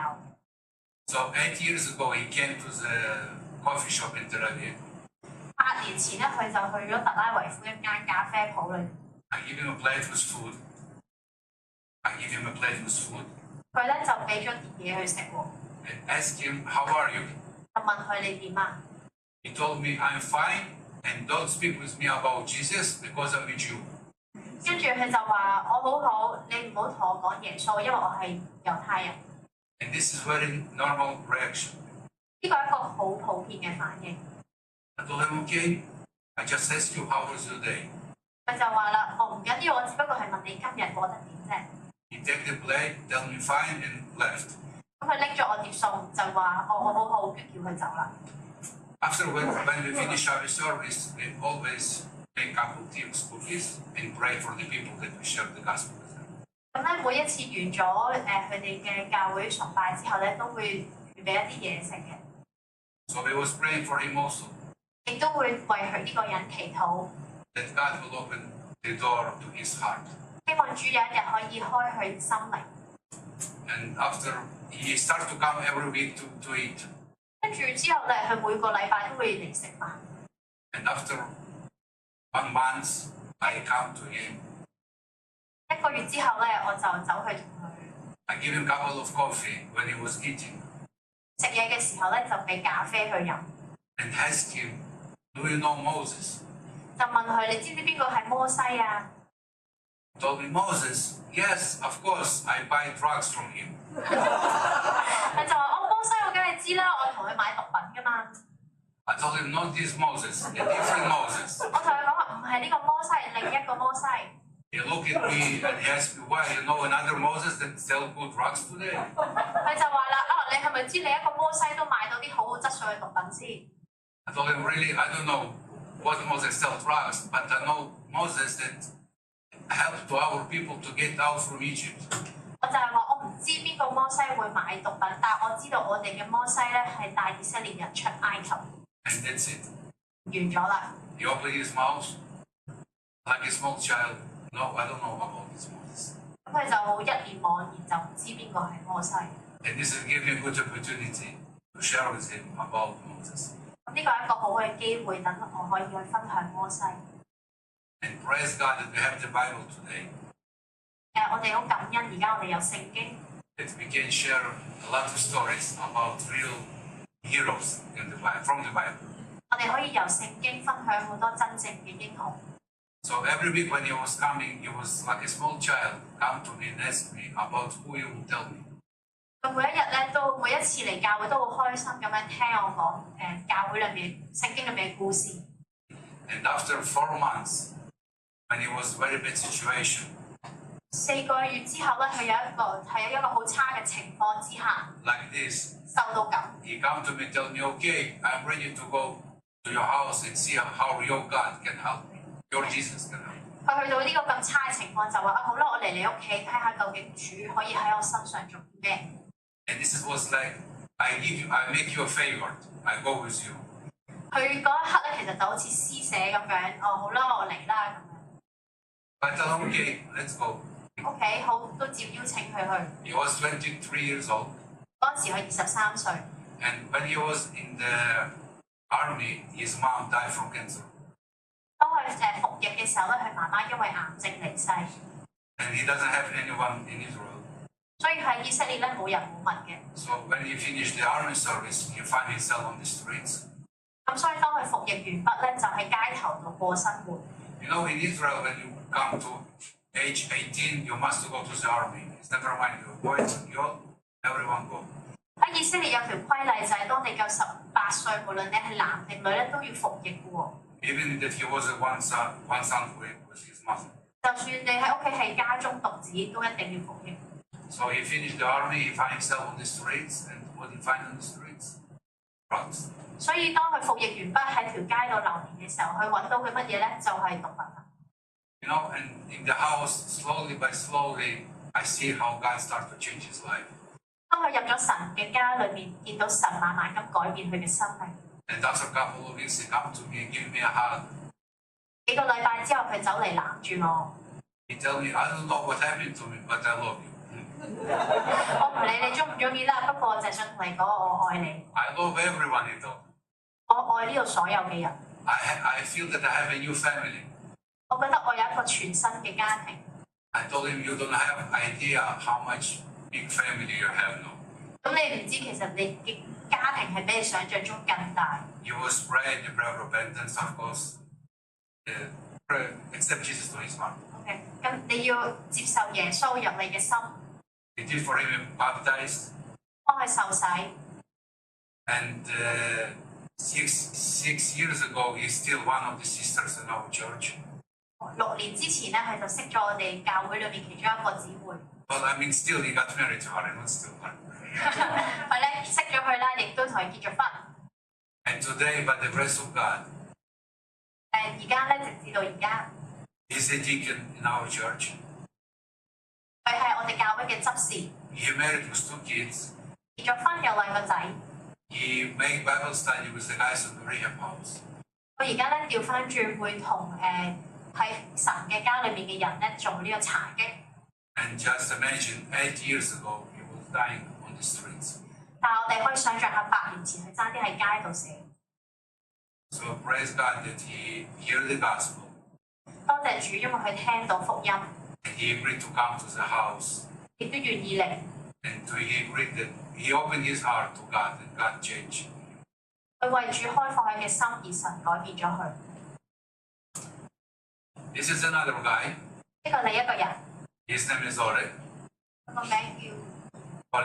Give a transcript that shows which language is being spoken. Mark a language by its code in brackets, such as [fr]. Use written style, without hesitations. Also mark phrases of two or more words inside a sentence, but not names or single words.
[en] So 8 years ago, he came to the coffee shop in Tel Aviv. [yue] 8 年前咧，佢就去咗特拉維夫一間咖啡鋪裏。 [en] I give him a plate with food. [yue] 佢咧就俾咗碟嘢佢食喎。 [en] I asked him, how are you? [yue] 就問佢你點啊？ [en] He told me, I'm fine, and don't speak with me about Jesus because I'm a Jew. [yue] 跟住佢就話我好好，你唔好同我講耶穌，因為我係猶太人。 [en] And this is very normal reaction. [yue] 呢個係一個好普遍嘅反應。 [en] I told him, okay, I just asked you how was your day. [yue] 佢就話啦，我唔緊要，我只不過係問你今日過得點啫。 [en] He take the plate, tell me fine, and left. [yue] 咁佢拎咗我碟餸，就話我好好，跟住叫佢走啦。 [en] After when we finish our service, we always make cup of tea with cookies and pray for the people that we share the gospel with them. [yue] 咁咧每一次完咗佢哋嘅教會崇拜之後咧，都會預備一啲嘢食嘅， [en] So we was praying for him also, [yue] 亦都會為佢呢個人祈禱， [en] that God will open the door to his heart. [yue] 希望主有一日可以開佢心靈。 [en] And after he started to come every week to eat. [yue] 跟住之後咧，佢每個禮拜都會嚟食飯。 [en] And after 1 month, I come to him. [yue] 1 個月之後咧，我就走去同佢 [en] I give him a couple of coffee when he was eating [yue] 食嘢嘅時候咧，就俾咖啡佢飲， [en] and asked him, do you know Moses? [yue] 就問佢你知唔知邊個係摩西啊？ [en] He told me, Moses? Yes, of course, I buy drugs from him. [yue] 佢就話摩西我梗係知啦，我同佢買毒品㗎嘛。 [en] I told him, not this Moses, a different Moses. [yue] 我同佢講話唔係呢個摩西，係另一個摩西。 [en] He looked at me and he asked me, why, you know another Moses that sell good drugs today? [yue] 佢就話啦，你係咪知你一個摩西都買到啲好好質素嘅毒品先？ [en] I told him, really, I don't know what Moses sell drugs, but I know Moses that helped to our people to get out from Egypt. [yue] 我就係話我唔知邊個摩西會買毒品，但係我知道我哋嘅摩西咧係帶以色列人出埃及。 [en] And that's it. [yue] 完咗啦， [en] He opened his mouth like a small child. No, I don't know about this Moses. [yue] 咁佢就一臉茫然，就唔知邊個係摩西。 [en] And this will give me a good opportunity to share with him about Moses. [yue] 咁呢個係一個好嘅機會，等我可以去分享摩西。 [en] And praise God that we have the Bible today, [yue] 我哋好感恩，而家我哋有聖經， [en] that we can share a lot of stories about real heroes in the Bible, from the Bible. [yue] 我哋可以由聖經分享好多真正嘅英雄。 [en] So every week when he was coming, he was like a small child, come to me and ask me about who he would tell me. [yue] 佢每一日咧都每一次嚟教會都好開心咁樣聽我講教會裏面聖經裏面嘅故事。 [en] And after 4 months, when he was very bad situation, [yue] 4 個月之後咧，佢喺一個好差嘅情況之下， [en] like this, [yue] 受到感。 [en] he come to me and tell me, okay, I'm ready to go to your house and see how your God can help me, your Jesus can help me. [yue] 佢去到呢個咁差嘅情況就話好啦，我嚟你屋企睇下究竟主可以喺我身上做啲咩。 [en] And this was like, I make you a favor, I go with you. [yue] 佢嗰一刻咧，其實就好似施捨咁樣，好啦，我嚟啦咁樣。 [en] I tell him, okay, let's go. [yue] OK， 好，都照邀請佢去。 [en] He was 23 years old, [yue] 嗰陣時佢23歲， [en] and when he was in the army, his mom died from cancer. [yue] 當佢服役嘅時候咧，佢媽媽因為癌症離世， [en] And he doesn't have anyone in Israel. [yue] 所以喺以色列咧冇人冇物嘅。 [en] So when he finished the army service, he found himself on the streets. [yue] 咁所以當佢服役完畢咧，就喺街頭度過生活。 [en] You know, in Israel, when you come to age 18, you must go to the army. It's never mind, you boys and girls, everyone go. [yue] 喺以色列有條規例就係當你夠18歲，無論你係男定女咧，都要服役嘅喎。 [en] Even that he was one son with his mother. [yue] 就算你喺屋企係家中獨子，都一定要服役。 [en] So he finished the army, he found himself on the streets, and what he find on the streets? Drugs. [yue] 所以當佢服役完畢喺條街度流連嘅時候，佢揾到佢乜嘢咧？就係毒品啦。 [en] You know, and in the house, slowly by slowly, I see how God started to change his life. [yue] 當佢入咗神嘅家裏面，見到神慢慢咁改變佢嘅生命。 [en] And after a couple of weeks, he come to me and give me a hug. [yue] 幾個禮拜之後，佢走嚟攬住我。 [en] He tell me, I don't know what happened to me, but I love you. [yue] 我唔理你中唔中意啦，不過我就係想同你講，我愛你。 [en] I love everyone, he told me. [yue] 我愛呢度所有嘅人。 [en] I feel that I have a new family. [yue] 我覺得我有一個全新嘅家庭。 [en] I told him, you don't have idea how much big family you have now. [yue] 咁你唔知其實你嘅家庭係比你想象中更大。 [en] You will spread the prayer of repentance, of course. Pray, accept Jesus to his heart. [yue] OK， 咁你要接受耶穌入你嘅心， [en] He did for him baptized. [yue] 幫佢受洗。 [en] And 6 years ago, he's still one of the sisters in our church. [yue] 6 年之前咧，佢就識咗我哋教會裏面其中一個姊妹。 [en] But I mean, still he got married to her, not still her. [yue] 佢咧識咗佢啦，亦都同佢結咗婚。 [en] And today, by the grace of God, [yue] 而家咧，直至到而家， [en] he's a deacon in our church. [yue] 佢係我哋教會嘅執事， [en] He married with 2 kids. [yue] 結咗婚有2個仔。 [en] He make Bible study with the guys in the rehab house. [yue] 佢而家咧調翻轉會同喺神嘅家裏面嘅人咧做呢個查經。 [en] And just imagine, 8 years ago, he was dying on the streets. [yue] 但係我哋可以想像下8年前佢爭啲喺街度死。 [en] So praise God that he heard the gospel. [yue] 多謝主，因為佢聽到福音， [en] And he agreed to come to the house. [yue] 亦都願意嚟。 [en] And he agreed that he opened his heart to God and God changed. [yue] 佢為主開放佢嘅心，而神改變咗佢。 [en] This is another guy. [yue] 呢個另一個人， [en] His name is Oleg. [yue] 佢個名叫